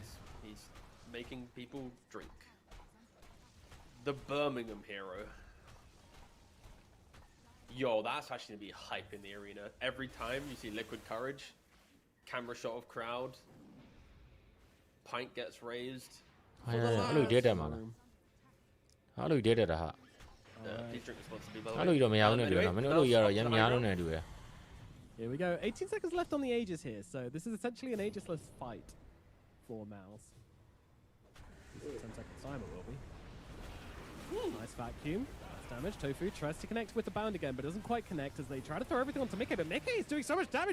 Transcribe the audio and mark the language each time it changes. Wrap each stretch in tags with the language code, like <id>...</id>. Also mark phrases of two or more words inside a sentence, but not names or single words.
<en>He's making people drink. The Birmingham hero. Yo, that's actually gonna be hype in the arena. Every time you see liquid courage, camera shot of crowd, pint gets raised.</en> <my>အဲ့လို date တယ်မှာလားအဲ့လို date တယ်တာဟာ</my> <en>Please drink responsibly, by the</en> <my>အဲ့</my> <en>way.</en> <my>လိုတော့မရဘူးနဲ့တူတယ်မင်းတို့အဲ့လိုကြီးကတော့ရမ်းများလုံးနဲ့တူတယ်</my> <en>Here we go. 18 seconds left on the Aegis here, so this is essentially an Aegisless fight for MOUZ. 10 seconds time it will be. Nice vacuum. That's damage. Tofu tries to connect with the bound again, but doesn't quite connect as they try to throw everything onto Mickey, but Mickey is doing so much damage.</en>